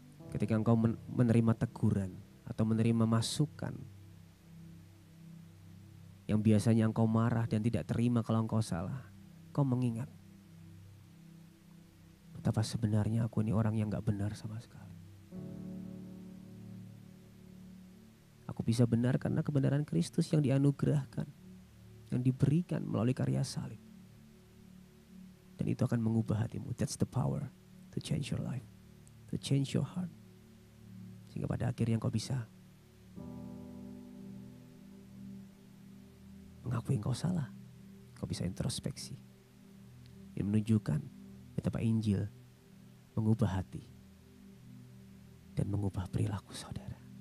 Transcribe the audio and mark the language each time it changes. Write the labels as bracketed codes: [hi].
[id] Ketika engkau menerima teguran atau menerima masukan yang biasanya engkau marah dan tidak terima kalau engkau salah, engkau mengingat betapa sebenarnya aku ini orang yang gak benar sama sekali. Aku bisa benar karena kebenaran Kristus yang dianugerahkan, yang diberikan melalui karya salib. Dan itu akan mengubah hatimu. [en] That's the power to change your life, to change your heart. [id] Sehingga pada akhirnya engkau bisa mengakui engkau salah. Engkau bisa introspeksi. Ini menunjukkan betapa Injil mengubah hati dan mengubah perilaku saudara.